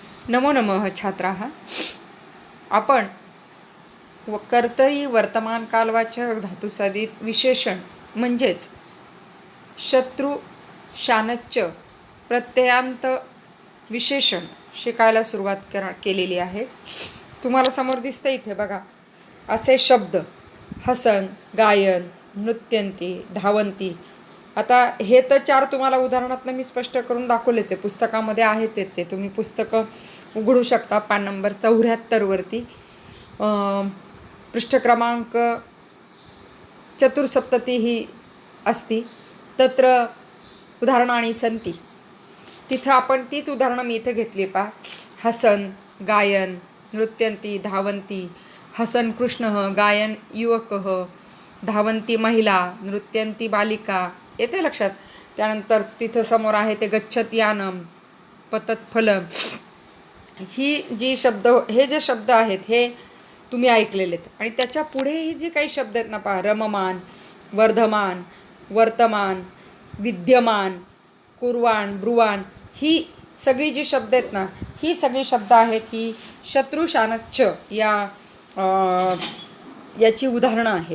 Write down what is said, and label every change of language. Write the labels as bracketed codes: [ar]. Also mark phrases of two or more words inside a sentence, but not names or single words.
[sa] नमो नमः छात्राः. [mr] आपण कर्तरी वर्तमानकालवाचक धातुसाधित विशेषण म्हणजेच शत्रू शानच्य प्रत्ययांत विशेषण शिकायला सुरुवात केलेली आहे. तुम्हाला समोर दिसतं इथे बघा असे शब्द [sa] हसन, गायन, नृत्यंती, धावंती. [mr] आता हे तर 4 तुम्हाला उदाहरणातनं मी स्पष्ट करून दाखवलेच आहे, पुस्तकामध्ये आहेच आहेत ते. तुम्ही पुस्तकं उघडू शकता पान नंबर 74 वरती, पृष्ठ क्रमांक 74 ही [sa] अस्ति तत्र उदाहरणानि सन्ति. [mr] तिथं आपण तीच उदाहरणं मी इथं घेतली पहा. [sa] हसन, गायन, नृत्यंती, धावंती. हसन कृष्णः, गायन युवकः, धावंती महिला, नृत्यंती बालिका. [mr] येते लक्षात. त्यानंतर तिथं समोर आहे ते [sa] गच्छत यानम, पतत फलम. [mr] हे जे शब्द आहेत हे तुम्ही ऐकलेले आहेत. आणि त्याच्या पुढे ही जी काही शब्द आहेत ना पहा, [sa] रममान, वर्धमान, वर्तमान, विद्यमान, कुर्वाण, ब्रुवाण. [mr] ही सगळी जी शब्द आहेत ना, ही सगळी शब्द आहेत ही शत्रुशानच्य याची उदाहरणं आहेत.